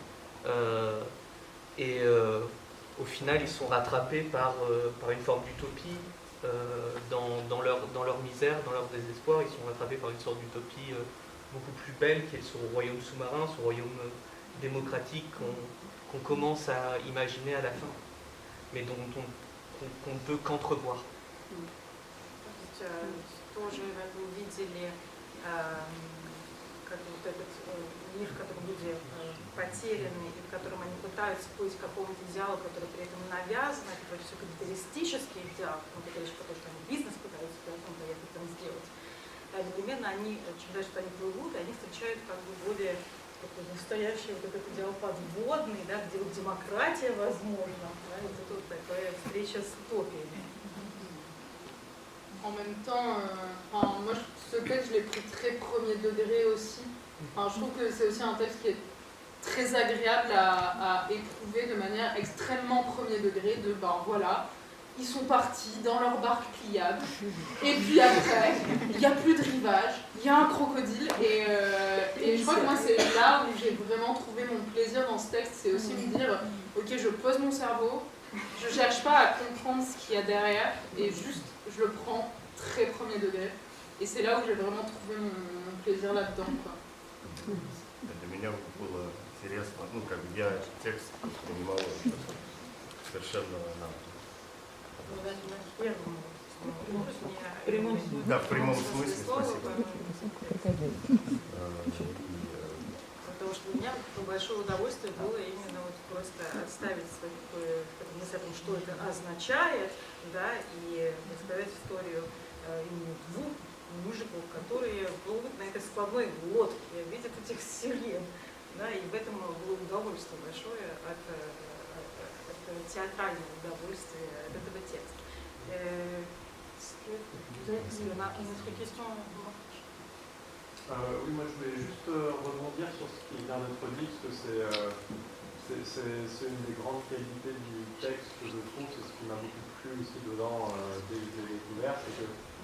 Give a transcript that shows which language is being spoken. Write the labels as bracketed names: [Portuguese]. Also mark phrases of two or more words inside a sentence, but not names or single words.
[French] Au final, ils sont rattrapés par une forme d'utopie dans leur misère, dans leur désespoir. Ils sont rattrapés par une sorte d'utopie beaucoup plus belle qui est ce royaume sous-marin, ce royaume démocratique qu'on commence à imaginer à la fin, mais dont qu'on ne peut qu'entrevoir. [Russian] Тоже вы увидели как вот этот мир, в котором люди потеряны, и в котором они пытаются поиск какого-то идеала, который при этом навязан, это все капиталистический идеал, потому что они бизнес пытаются поехать там сделать. Одновременно они, чем дальше они плывут, они встречают как бы более такой настоящий вот этот идеал подводный, да, где вот демократия возможна, да, вот это вот такая встреча с утопиями. [French] En même temps, moi ce texte je l'ai pris très premier degré aussi. Je trouve que c'est aussi un texte qui est très agréable à éprouver de manière extrêmement premier degré, de voilà, ils sont partis dans leur barque pliable, et puis après, il n'y a plus de rivage, il y a un crocodile, et je crois que moi c'est là où j'ai vraiment trouvé mon plaisir dans ce texte, c'est aussi me dire, ok, je pose mon cerveau, je ne cherche pas à comprendre ce qu'il y a derrière, et juste je le prends très premier degré, et c'est là où j'ai vraiment trouvé mon plaisir là-dedans, quoi. [Russian] Для меня было интересно, как бы я текст понимал совершенно да, в прямом смысле, спасибо. Потому что для меня большое удовольствие было именно вот просто отставить свою мысль о том, что это означает, да, и рассказать историю именно двух мужиков, которые плывут на этой складной лодке, видят этих сирен, да, и в этом было удовольствие большое от театрального удовольствия от этого текста. [French] Oui, moi je voulais juste rebondir sur ce qui vient d'être dit, parce que c'est une des grandes qualités du texte que je trouve, c'est ce qui m'a beaucoup plu aussi dedans dès que je l'ai découvert, c'est que